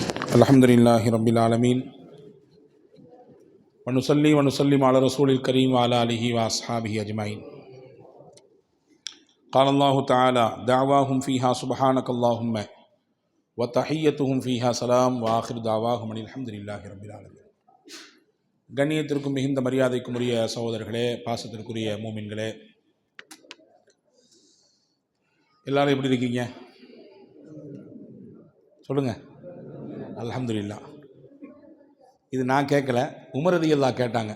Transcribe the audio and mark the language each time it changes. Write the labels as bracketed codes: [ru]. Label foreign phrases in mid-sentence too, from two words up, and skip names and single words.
[ar] الحمد لله رب العالمين ونصلي ونسلم على الرسول الكريم وعلى آله وأصحابه أجمعين. قال الله تعالى دعواهم فيها سبحانك اللهم وتحيتهم فيها سلام وآخر دعواهم أن الحمد لله رب العالمين. [ta] கண்ணியத்திற்கும் மிகுந்த மரியாதைக்கும் உரிய சகோதரர்களே, பாசத்திற்குரிய மூமின்களே, எல்லாரும் எப்படி இருக்கீங்க? சொல்லுங்க. அல்ஹம்துலில்லாஹ். இது நான் கேட்கல, உமர் ரலியல்லாஹு கேட்டாங்க.